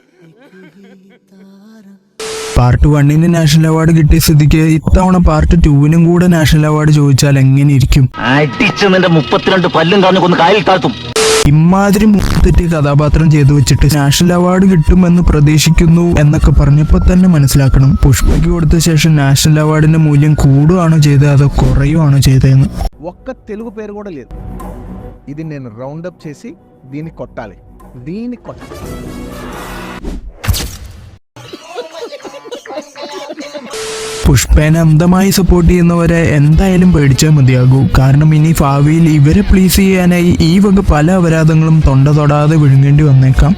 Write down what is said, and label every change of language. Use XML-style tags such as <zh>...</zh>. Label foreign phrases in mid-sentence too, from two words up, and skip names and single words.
<ml>പാർട്ട് 1-ന്</ml> <en>national award</en> <ml>കിട്ടിയ സ്ഥിതിക്ക് ഇത്തവണ പാർട്ട് 2-നും കൂടെ</ml> <en>national award</en> <ml>ചോദിച്ചാൽ എങ്ങനെ ഇരിക്കും? ഇമാതിരി മുഖത്തെറ്റിയ കഥാപാത്രം ചെയ്തു വെച്ചിട്ട്</ml> <en>national award</en> <ml>കിട്ടുമെന്ന് പ്രതീക്ഷിക്കുന്നു എന്നൊക്കെ പറഞ്ഞപ്പോൾ തന്നെ മനസ്സിലാക്കണം പുഷ്പയ്ക്ക് കൊടുത്ത ശേഷം നാഷണൽ അവാർഡിന്റെ മൂല്യം കൂടുകയാണോ ചെയ്തത് അതോ കുറയുകയാണോ ചെയ്തതെന്ന്.</ml> <te>ఒక్క తెలుగు పేరు కూడా లేదు. ఇది నేను రౌండప్ చేసి దీన్ని కొట్టాలి.</te> <ml>പുഷ്പേനെ അന്ധമായി സപ്പോർട്ട് ചെയ്യുന്നവരെ എന്തായാലും പേടിച്ചാൽ മതിയാകൂ. കാരണം ഇനി ഭാവിയിൽ ഇവരെ പ്ലീസ് ചെയ്യാനായി ഈ വക പല അപരാധങ്ങളും തൊണ്ട തൊടാതെ വിഴുങ്ങേണ്ടി വന്നേക്കാം.</ml>